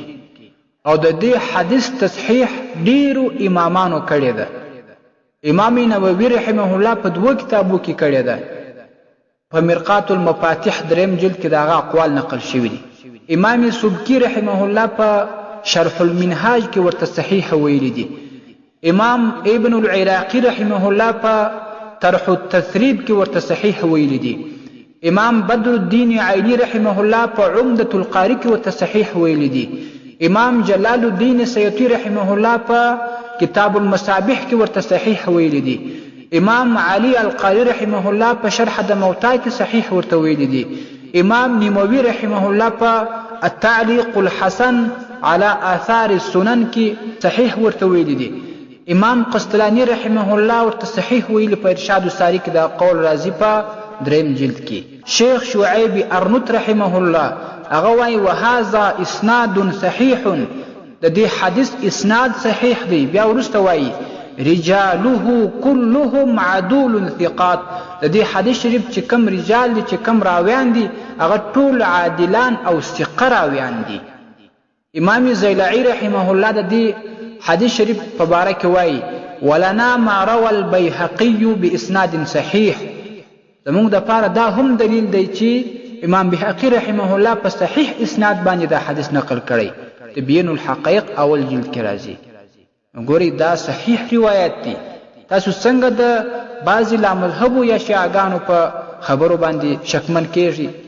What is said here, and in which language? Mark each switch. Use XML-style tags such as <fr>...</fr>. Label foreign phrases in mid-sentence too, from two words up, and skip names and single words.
<ps>او د دې حدیث تصحیح ډیرو امامانو کړی ده. امام نووي</ps> <ar>رحمه الله</ar> <ps>په دوه کتابو کې کړی ده. په مرقات المفاتيح دریم جلد کې داغه اقوال نقل شوي دي. امام سبکی</ps> <ar>رحمه الله</ar> <ps>په شرح المنهاج کې ورته صحیح ویلي دي. امام ابن العراقي</ps> <ar>رحمه الله</ar> <ps>په طرح التثريب کې ورته صحیح ویلي دي. امام بدر الدین عینی</ps> <ar>رحمه الله</ar> <ps>په عمدة القاری کې ورته صحیح ویلي دي. امام جلال الدین سیوطی</ps> <ar>رحمه الله</ar> <ps>په کتاب المصابیح کې ورته صحیح ویلي دي. امام علی القاری</ps> <ar>رحمه الله</ar> <ps>په شرح د موتا کې صحیح ورته ویلي دي. امام نووي</ps> <ar>رحمه الله</ar> <ps>په التعلیق الحسن على آثار السنن کې صحیح ورته ویلي دي. امام قسطلانی</ps> <ar>رحمه الله</ar> <ps>ورته صحیح ویلي په ارشاد الساری کې دا قول راځي په دریم جلد کې. شیخ شعیب ارنوت</ps> <ar>رحمه الله</ar> <ps>هغه وایي</ps> <ar>وهذا اسناد صحیح،</ar> <ps>د دې حدیث اسناد صحیح دی. بیا وروسته وایي</ps> <ar>رجاله كلهم عدول ثقات،</ar> <ps>د دې حدیث شریف چې کم رجال دي، چې کم راویان دي، هغه ټول عادلان او ثقه راویان دي. امام زیلعی</ps> <ar>رحمه الله</ar> <ps>د دې حدیث شریف په باره کې وایي</ps> <ar>ولنا ما روى البيهقي باسناد صحیح.</ar> <ps>زمونږ دپاره دا هم دلیل دی چې امام بیهقي</ps> <ar>رحمه الله</ar> <ps>په صحیح اسناد باندې دا حدیث نقل کړی. تبیین الحقایق اول جلد کې راځي. ګورئ دا صحیح روایت دی. تاسو څنګه د بعضې لامذهبو یا شیعګانو په خبرو باندې شکمن کیږي؟</ps>